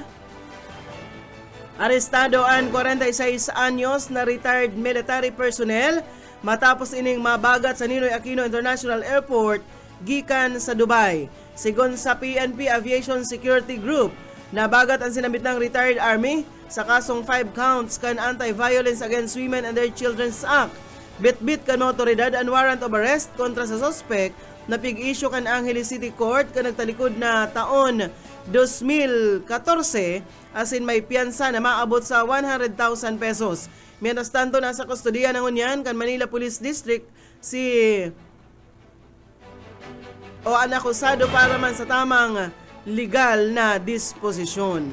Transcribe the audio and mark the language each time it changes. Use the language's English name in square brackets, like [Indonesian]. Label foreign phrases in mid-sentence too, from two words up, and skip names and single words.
[Bikol] Arestado ang 46 anyos na retired military personnel matapos ining mabagat sa Ninoy Aquino International Airport gikan sa Dubai. Sigon sa PNP Aviation Security Group, nabagat ang sinambit ng retired army sa kasong 5 counts kan Anti-Violence Against Women and Their Children's Act. Bit-bit kan otoridad ang [English] warrant of arrest [Bikol] kontra sa suspect na pig-issue kan Angeles City Court kan nagtalikod na taon 2014 asin may piyansa na maabot sa 100,000 pesos. [Spanish] Mientras tanto, [Bikol] nasa kustodiya ng unyan kan Manila Police District si o ang akusado para man sa tamang legal na disposisyon.